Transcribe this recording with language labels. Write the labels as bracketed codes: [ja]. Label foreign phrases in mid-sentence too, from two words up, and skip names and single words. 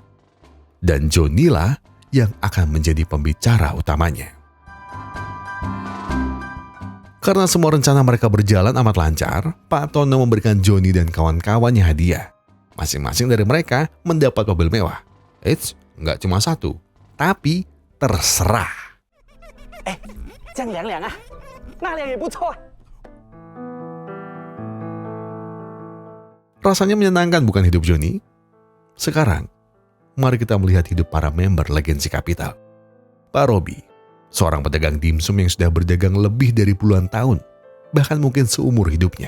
[id] Dan Joni lah yang akan menjadi pembicara utamanya. Karena semua rencana mereka berjalan amat lancar, Pak Tono memberikan Joni dan kawan-kawannya hadiah. Masing-masing dari mereka mendapat mobil mewah. Nggak cuma satu, tapi terserah. [zh] 这样凉凉啊，那凉也不错啊。 [id] Rasanya menyenangkan bukan hidup Joni? Sekarang, mari kita melihat hidup para member Legacy Capital. Pak Robi, seorang pedagang dimsum yang sudah berdagang lebih dari puluhan tahun, bahkan mungkin seumur hidupnya.